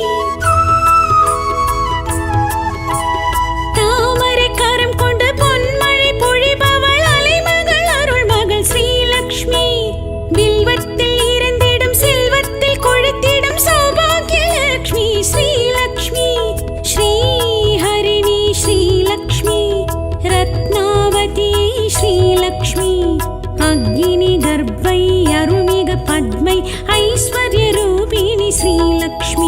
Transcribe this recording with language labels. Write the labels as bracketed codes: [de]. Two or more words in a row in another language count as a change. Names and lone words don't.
[ta] தாமரை கரம் கொண்டு பொன்மழை பொழிபவள் அலைமகள் அருள்மகள் ஸ்ரீலக்ஷ்மி வில்வத்தில் இருந்திடும் செல்வத்தில் கொழித்திடும் சௌபாகிய லக்ஷ்மி ஸ்ரீலக்ஷ்மி [sa] श्रीहरिणी श्रीलक्ष्मी रत्नावती श्रीलक्ष्मी अग्नि गर्भै अरुणिग पद्मै ऐश्वर्यरूपिणी श्रीलक्ष्मी